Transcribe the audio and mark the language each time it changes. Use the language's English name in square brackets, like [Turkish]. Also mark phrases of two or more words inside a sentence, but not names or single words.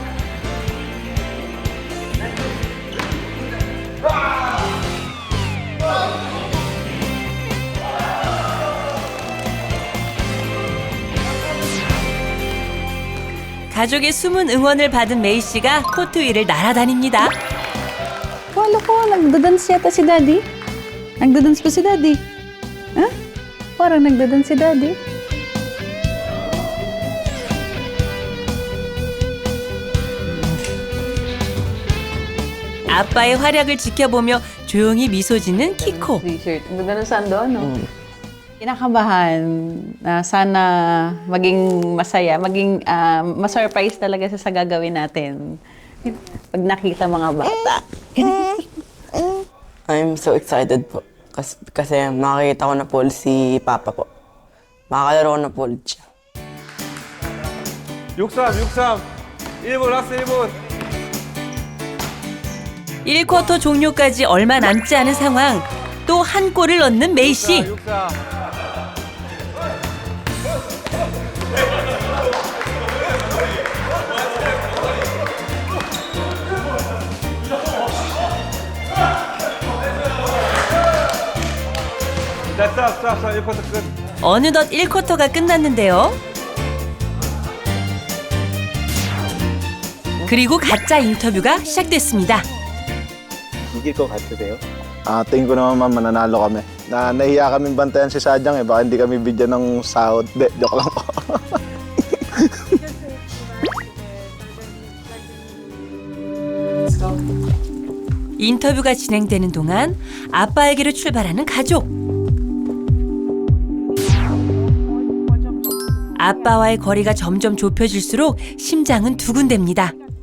[Korean] 가족의 숨은 응원을 받은 메이 씨가 코트 위를 날아다닙니다. [Filipino] Wala ko, nagdadance yata si Daddy. Nagdadance pa si Daddy. Ha? Parang nagdadance si Daddy. [Korean] 아빠의 활약을 지켜보며 조용히 미소 짓는 키코. [Filipino] T-shirt. Ang ganda ng sando, no? Kinakabahan na sana maging masaya, maging ma-surprise talaga siya sa gagawin natin. Pag nakita mga bata. [English] I'm so excited po. [Filipino] Kasi makikita ko na po si Papa po. Makakalaro ko na po ulit siya. 63, [Korean] 1분 라스트 1분. 1쿼터 종료까지 얼마 남지 않은 상황. 또 한 골을 넣는 메이 씨. 64. 자, 스탑, 1쿼터 끝. 어느덧 1쿼터가 끝났는데요. 그리고 가짜 인터뷰가 시작됐습니다. 이길 것 같으세요? [Filipino] Tingin ko naman ma'am, mananalo kami. Nahiya kami bantayan si Sadyang baka hindi kami bigyan ng sahod. Joke lang po. [Korean] 인터뷰가 진행되는 동안 아빠에게로 출발하는 가족. 아빠와의 거리가 점점 좁혀질수록 심장은 두근댑니다.